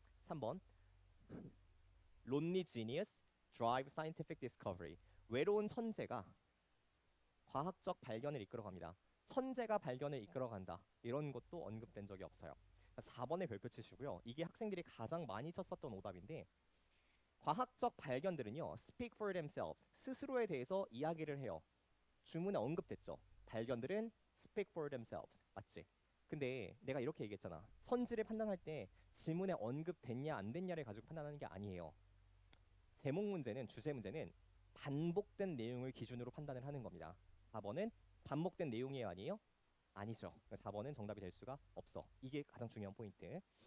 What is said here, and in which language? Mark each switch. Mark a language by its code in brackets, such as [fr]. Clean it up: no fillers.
[ko] 3번 [en] lonely genius drive scientific discovery, [ko] 외로운 천재가 과학적 발견을 이끌어갑니다. 천재가 발견을 이끌어간다. 이런 것도 언급된 적이 없어요. 4번에 별표 치시고요. 이게 학생들이 가장 많이 쳤었던 오답인데 과학적 발견들은요. [en] speak for themselves, [ko] 스스로에 대해서 이야기를 해요. 주문에 언급됐죠. 발견들은 [en] speak for themselves. [ko] 맞지? 근데 내가 이렇게 얘기했잖아. 선지를 판단할 때 지문에 언급됐냐 안 됐냐를 가지고 판단하는 게 아니에요. 제목 문제는, 주제 문제는 반복된 내용을 기준으로 판단을 하는 겁니다. 4번은 반복된 내용이에요, 아니에요? 아니죠. 4번은 정답이 될 수가 없어. 이게 가장 중요한 포인트.